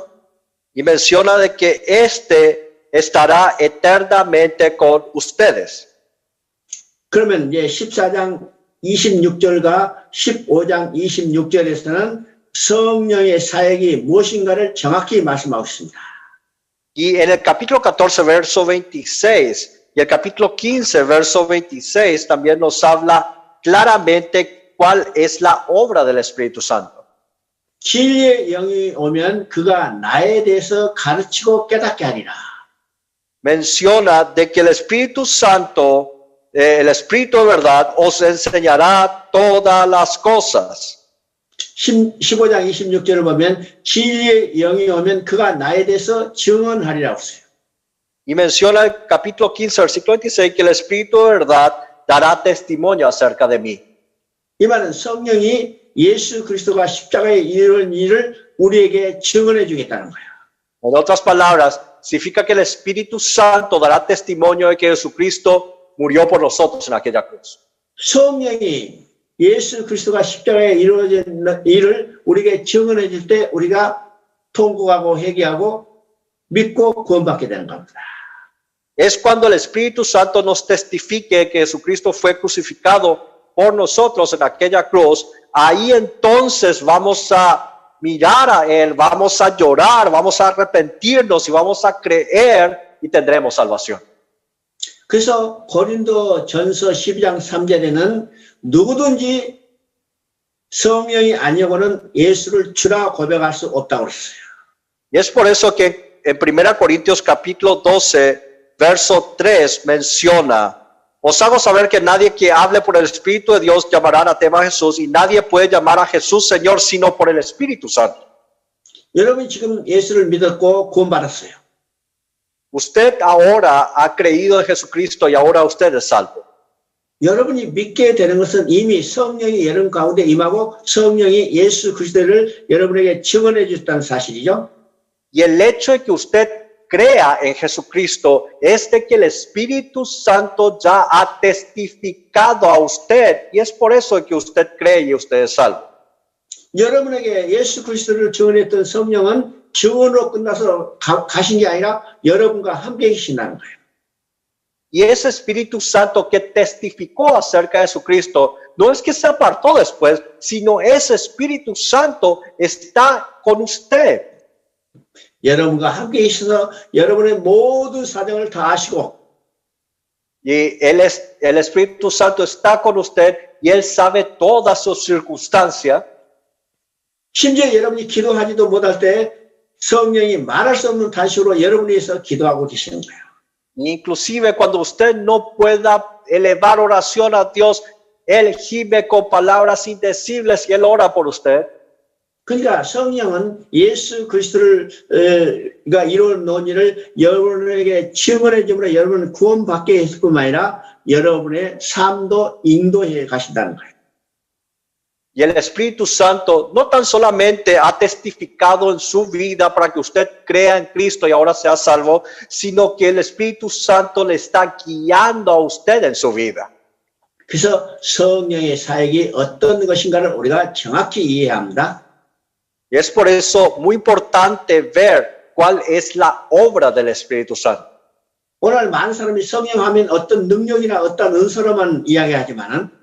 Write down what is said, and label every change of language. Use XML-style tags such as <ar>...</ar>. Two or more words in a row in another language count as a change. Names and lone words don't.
<es>Y menciona de que este estará eternamente con ustedes.</es> <ko>그러면 이제 14장 26절과 15장 26절에서는 성령의 사역이 무엇인가를 정확히 말씀하고 있습니다.</ko> <es>Y en el capítulo 14, verso 26 y el capítulo 15, verso 26 también nos habla claramente cuál es la obra del Espíritu Santo.</es> <ko>진리의 영이 오면 그가 나에 대해서 가르치고 깨닫게 하리라.</ko> <es>Menciona de que el Espíritu Santo, el Espíritu de verdad, os enseñará todas las cosas.</es> <ko>15장 26절을 보면 진리의 영이 오면 그가 나에 대해서 증언하리라고 했어요.</ko> <es>Y menciona el capítulo 15, versículo 26, que el Espíritu de verdad dará testimonio acerca de mí.</es> <ko>이 말은 성령이 예수 그리스도가 십자가에 이르는 일을 우리에게 증언해 주겠다는 거예요.</ko> <es>En otras palabras, significa que el Espíritu Santo dará testimonio de que Jesucristo murió por nosotros en aquella cruz.</es> <ko>성령이 예수 그리스도가 십자가에 이루어진 일을 우리에게 증언해 줄 때 우리가 통곡하고 회개하고 믿고 구원받게 되는 겁니다.</ko> <es>Es cuando el Espíritu Santo nos testifique que Jesucristo fue crucificado por nosotros en aquella cruz, ahí entonces vamos a mirar a Él, vamos a llorar, vamos a arrepentirnos y vamos a creer y tendremos salvación.</es> <ko>그래서 고린도 전서 12장 3절에는 누구든지 성령이 아니고는 예수를 주라 고백할 수 없다고 그랬어요.</ko> <es>Y es por eso que en 1 Corintios capítulo 12, verso 3 menciona: os hago saber que nadie que hable por el Espíritu de Dios llamará anatema a Jesús, y nadie puede llamar a Jesús Señor sino por el Espíritu Santo.</es> <ko>여러분이 지금 예수를 믿었고 구원받았어요.</ko> <es>Usted ahora ha creído en Jesucristo y ahora usted es salvo.</es> <ko>여러분이 믿게 되는 것은 이미 성령이 여러분 가운데 임하고 성령이 예수 그리스도를 여러분에게 증언해 주셨다는 사실이죠.</ko> <es>Y el hecho de que usted crea en Jesucristo es de que el Espíritu Santo ya ha testificado a usted, y es por eso que usted cree y usted es salvo.</es> <ko>여러분에게 예수 그리스도를 증언했던 성령은 증언으로 끝나서 가신 게 아니라 여러분과 함께 계신다는 거예요.</ko> <es>Y ese Espíritu Santo que testificó acerca de Jesucristo no es que se apartó después, sino ese Espíritu Santo está con usted.</es> <ko>여러분과 함께 있어서 여러분의 모든 사정을 다 아시고</ko> <es>Y el Espíritu Santo está con usted y Él sabe todas sus circunstancias.</es> <ko>심지어 여러분이 기도하지도 못할 때 성령이 말할 수 없는 단식으로 여러분을 위해서 기도하고 계시는 거예요.</ko> <es>Inclusive cuando usted no pueda elevar oración a Dios, Él gime con palabras indecibles y Él ora por usted.</es> <ko>그러니까 성령은 예수 그리스도가 이루어 놓은 일을 여러분에게 증언해 줌으로 여러분을 구원받게 했을 뿐만 아니라 여러분의 삶도 인도해 가신다는 거예요.</ko> <es>Y el Espíritu Santo no tan solamente ha testificado en su vida para que usted crea en Cristo y ahora sea salvo, sino que el Espíritu Santo le está guiando a usted en su vida.</es> <ko>그래서 성령의 사역이 어떤 것인가를 우리가 정확히 이해해야 합니다.</ko> <es>Y es por eso muy importante ver cuál es la obra del Espíritu Santo.</es> <ko>오늘 많은 사람이 성령 하면 어떤 능력이나 어떤 은사로만 이야기하지만은</ko>